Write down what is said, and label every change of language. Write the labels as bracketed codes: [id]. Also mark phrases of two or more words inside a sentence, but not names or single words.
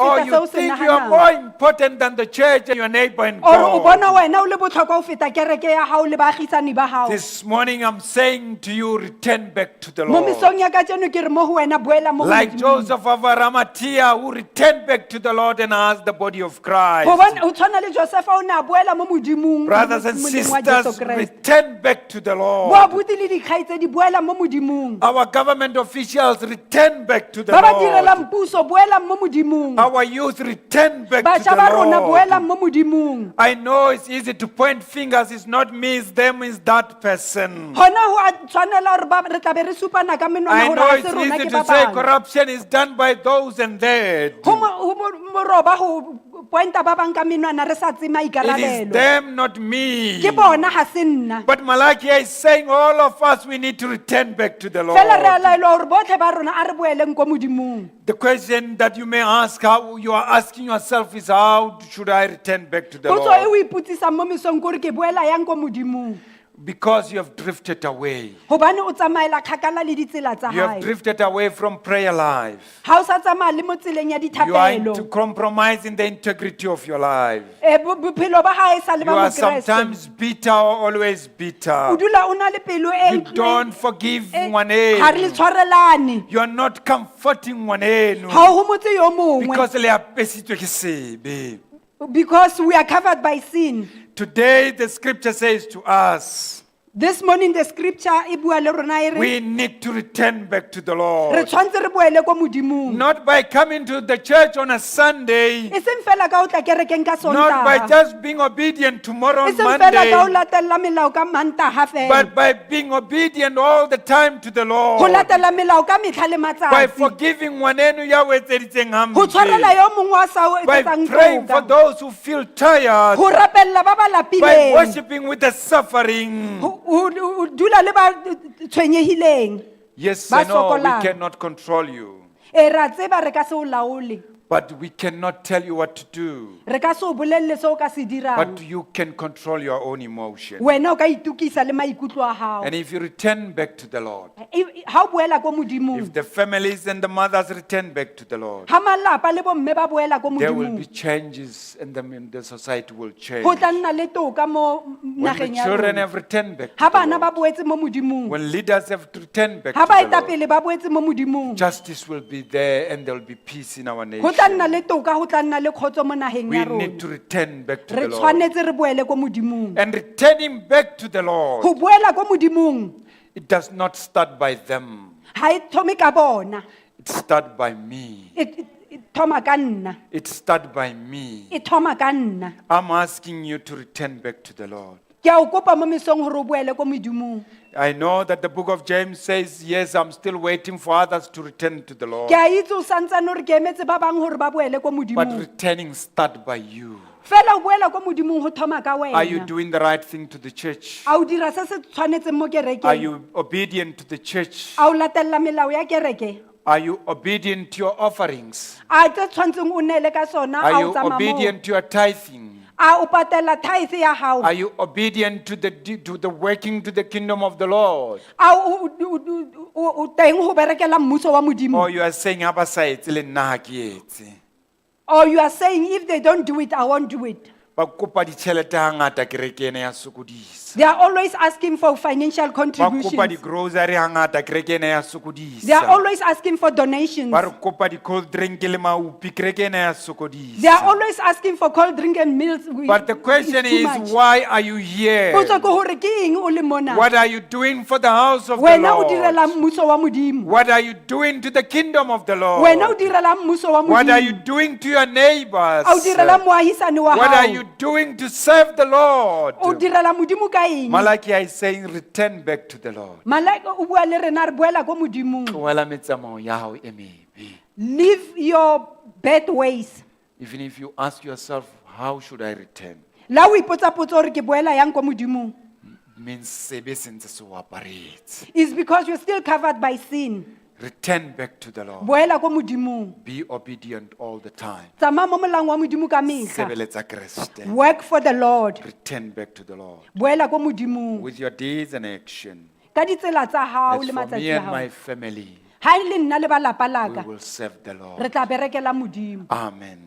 [en] Or [st] feta [en] you [st] seo se [en] think you are [st] nahanang. [en] more important than the church and your neighbor and [st] Or o bona [en] God? [st] wena o le botlhokwa ho feta kereke ya hao le baagisani ba hao. [en] This morning I'm saying to you, return back to the [st] Mo [en] Lord. [st] mesong ya kajeno ke re mo ho wena boela mo ho [en] Like [st] Modimo. [en] Joseph of Arimathea, who returned back to the Lord and asked the body of Christ. [st] Hobane o tshwana le Josefa o ne a boela mo modimong. [en] Brothers and [st] moleng wa Jesu [en] sisters, [st] Kreste. [en] return back to the [st] Bo [en] Lord. [st] abuti le dikgaitsedi boela mo modimong. [en] Our government officials, return back to the [st] Ba ba [en] Lord. [st] direlang puso boela mo modimong. [en] Our youth, return back to [st] Batjha ba rona [en] the [st] boela [en] Lord. [st] mo modimong. [en] I know it's easy to point fingers. It's not me, it's them, it's that person. [st] Hona ho a tshwanela hore re tla be re supana ka menwana [en] I [st] hore [en] know [st] ha [en] it's [st] se rona [en] easy [st] ke [en] to [st] ba [en] say [st] bang. [en] corruption is done by those and that. [st] Ho moroba ho pointa ba bang ka menwana re sa tse [en] It is [st] maikarabelo. [en] them, not me. [st] Ke bona ha se nna. [en] But Malachi is saying all of us, we need to return back to the [st] Fela re a [en] Lord. [st] laelwa hore botlhe ba rona a re boeleng ko modimong. [en] The question that you may ask, how you are asking yourself is, how should I return back to the [st] Potso e o [en] Lord? [st] ipotsisang mo mesong ke hore ke boela yang ko modimong. [en] Because you have drifted away. [st] Hobane o tsamaela kgakala le ditsela tsa [en] You have [st] hae. [en] drifted away from prayer life. [st] Ha o sa tsamaya le mo tseleng ya [en] You are into [st] dithapelo. [en] compromising the integrity of your life. [st] Bophelo ba hae sa le [en] You [st] ba [en] are [st] mokreste. [en] sometimes bitter or always [st] O [en] bitter. [st] dula o na le pelo e [en] You don't forgive [st] ha re le ngwaneno. tshwarelane. [en] You are not comforting ngwaneno. [st] Ha o homotse yo mongwe. Because le apesitswe ke sebe. [en] Because we are covered by sin. Today the scripture says to us, This morning the scripture [st] e bua le rona e re [en] we need to return back to the [st] re [en] Lord. [st] tshwantse re boele ko modimong. [en] Not by coming to the church on a Sunday, [st] E seng fela ka o tla kerekeng ka [en] not by [st] Sontaga. [en] just being obedient tomorrow [st] E [en] on [st] seng fela ka o [en] Monday, [st] latella melao ka Mantaha fela. [en] but by being obedient all the time to the [st] Ho [en] Lord. [st] latella melao ka metlha le [en] By [st] matsatsi. forgiving ngwaneno ya o etseditseng Ho tshwarela hampe. yo mongwe a sa o [en] By [st] etsetsang [en] praying for [st] toka. [en] those who feel tired. [st] Ho rapella ba ba [en] By [st] lapileng. [en] worshiping with the suffering. [st] Ho dula le ba tshwenyehileng. [en] Yes, [st] Ba [en] I know we [st] sokolang. [en] cannot control you, [st] E ra tseba re ka se o laole. [en] but we cannot tell you what to do. [st] Re ka se o bolelle se o ka se dirang. [en] But you can control your own emotion. [st] Wena o ka itukisa le maikutlo a hao. [en] And if you return back to the Lord, [st] Ha o boela ko modimong. [en] if the families and the mothers return back to the Lord, [st] Ha malapa le bomme ba boela ko [en] there will be [st] modimong. [en] changes and the society will change. [st] Ho tla nna le toka mo [en] When the [st] nageng ya [en] children [st] rona. [en] have returned back [st] Ha [en] to the [st] bana ba [en] Lord, [st] boetse mo modimong. [en] when leaders have returned back [st] Ha [en] to the Lord, [st] baetapele ba boetse mo modimong. [en] justice will be there and there will be peace in our [st] Ho tla nna [en] nation. [st] le toka, ho tla nna le kgotso mo nageng [en] We [st] ya [en] need to [st] rona. [en] return back to [st] Re [en] the Lord. [st] tshwanetse re boele ko modimong. [en] And returning back to the [st] Ho [en] Lord, [st] boela ko modimong [en] it does not start by them. [st] ha e thome ka bona. [en] It starts by me. [st] E thoma ka nna. [en] It starts by me. [st] E thoma ka nna. [en] I'm asking you to return back to the Lord. [st] Ke a o kopa mo mesong hore o boele ko modimong. [en] I know that the book of James says, yes, I'm still waiting for others to return to the Lord. [st] Ke a itse o santsane hore ke emetse ba bang hore ba boele ko [en] But [st] modimong. [en] returning start by you. [st] Fela o boela ko modimong ho thoma ka [en] Are you [st] wena. [en] doing the right thing to the church? [st] A o dira se se tshwanetseng mo [en] Are [st] kerekeng. [en] you obedient to the church? [st] A o latella melao ya kereke. [en] Are you obedient to your offerings? [st] A tse tshwantseng o neele ka sona [en] Are [st] a [en] you [st] o tsamaya moo. [en] obedient to your tithing? [st] A o patela tithe ya hao. [en] Are you obedient to the working to the kingdom of the Lord? [st] A o teng ho berekela mmuso wa modimo. [en] Or you are saying, [st] "Aba sa etse le nna ha ke etse." [en] Or you are saying if they don't do it, I won't do it. [st] Ba kopa ditjhelete hangata kerekeng ya sokodisa. [en] They are always asking for financial [st] Ba kopa [en] contributions. [st] di-grocery hangata kerekeng ya [en] They are [st] sokodisa. [en] always asking for donations. [st] Ba re kopa di- [en] cold drink [st] le maupi kerekeng ya [en] They are [st] sokodisa. [en] always asking for cold drink and meals. But the question It's too is, much. why are you here? [st] Potso ke hore ke eng o le mona? [en] What are you doing for the house of the [st] Wena o direla [en] Lord? [st] mmuso wa modimo. [en] What are you doing to the kingdom of the [st] Wena o [en] Lord? [st] direla mmuso wa [en] What are you [st] modimo. [en] doing to your neighbors? [st] A o direla moahisane wa [en] What are [st] hao. [en] you doing to serve the Lord? [st] O direla modimo ka eng? [en] Malachi is saying, return back to the Lord. [st] Malaika o bua le rena re boela ko modimong. Tlohela metsamao ya hao e mebe. [en] Leave your bad ways. Even if you ask yourself, how should I return? [st] La o ipotsa potso hore ke boela yang ko modimong. Means sebe sentse se o aparetse. [en] Is because you're still covered by sin. Return back to the Lord. [st] Boela ko modimong. [en] Be obedient all the time. [st] Tsamaya mo molang wa modimo ka mehla. Sebeletsa Kreste. [en] Work for the Lord. Return back to the Lord. [st] Boela ko modimong. [en] With your deeds and action. [st] Ka ditsela tsa hao [en] As [st] le [en] for me [st] matsatsi a [en] and [st] hao. [en] my family, [st] Ha e le nna le ba lapa [en] we [st] laka, [en] will serve the [st] re [en] Lord. [st] tla berekela modimo. [en] Amen.